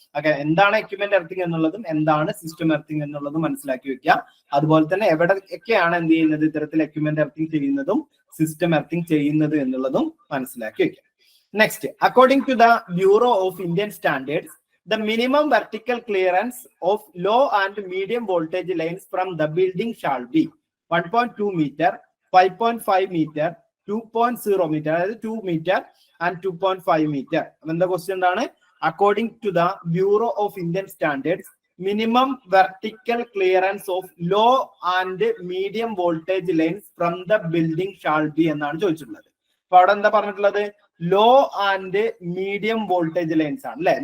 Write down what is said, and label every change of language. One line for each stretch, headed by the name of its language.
Malayalam: Okay, എന്താണ് equipment earthing എന്നുള്ളതും എന്താണ് സിസ്റ്റം എർത്തിങ് എന്നുള്ളതും മനസ്സിലാക്കി വെക്കുക. അതുപോലെ തന്നെ എവിടെയൊക്കെയാണ് എന്ത് ചെയ്യുന്നത്, ഇത്തരത്തിൽ എക്യുപ്മെന്റ് എർത്തിങ് ചെയ്യുന്നതും സിസ്റ്റം എർത്തിങ് ചെയ്യുന്നത് എന്നുള്ളതും മനസ്സിലാക്കി വെക്കുക.
English: Next, according to the bureau of Indian standards, the minimum vertical clearance of low and medium voltage lines from the building shall be 1.2 meter, 5.5 meter, 2.0 meter, അതായത് 2 meter and 2.5 meter.
Malayalam: എന്താ question എന്താണ്?
English: according to the bureau of Indian standards, minimum vertical clearance of low and medium voltage lines from the building shall be
Malayalam: എന്നാണ് ചോദിച്ചിട്ടുള്ളത്. അപ്പൊ അവിടെ എന്താ പറഞ്ഞിട്ടുള്ളത്?
English: low and medium voltage lines
Malayalam: ആണ് അല്ലെ.